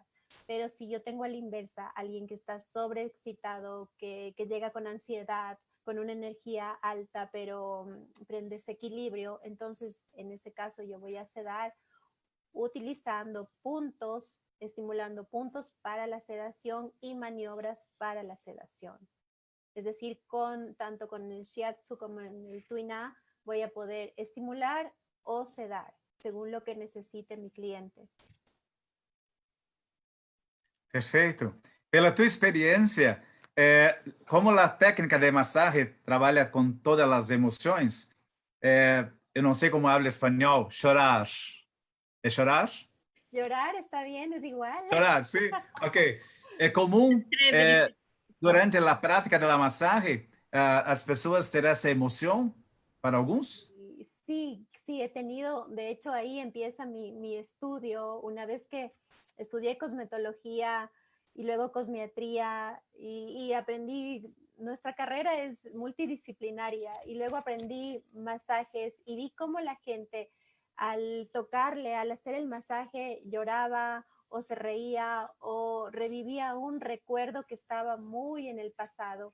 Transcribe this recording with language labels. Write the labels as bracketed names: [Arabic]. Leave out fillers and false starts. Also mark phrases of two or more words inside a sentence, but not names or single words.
[Spanish] Pero si yo tengo a la inversa, alguien que está sobreexcitado, que llega con ansiedad, con una energía alta, pero en desequilibrio, entonces en ese caso yo voy a sedar utilizando puntos, estimulando puntos para la sedación y maniobras para la sedación. Es decir, tanto con el shiatsu como en el tuina voy a poder estimular o sedar, según lo que necesite mi cliente. [Portuguese] Perfeito. Pela tua experiência, como a técnica de massagem trabalha com todas as emoções, eu não sei como habla espanhol, chorar. ¿É chorar? [Spanish] Llorar está bien, es igual. [Portuguese] Chorar, sim. Ok. É comum, durante a prática da massagem, as pessoas terem essa emoção para alguns? [Spanish] Sí, he tenido, de hecho ahí empieza mi estudio, una vez que estudié cosmetología y luego cosmiatría y aprendí, nuestra carrera es multidisciplinaria y luego aprendí masajes y vi cómo la gente al tocarle, al hacer el masaje lloraba o se reía o revivía un recuerdo que estaba muy en el pasado.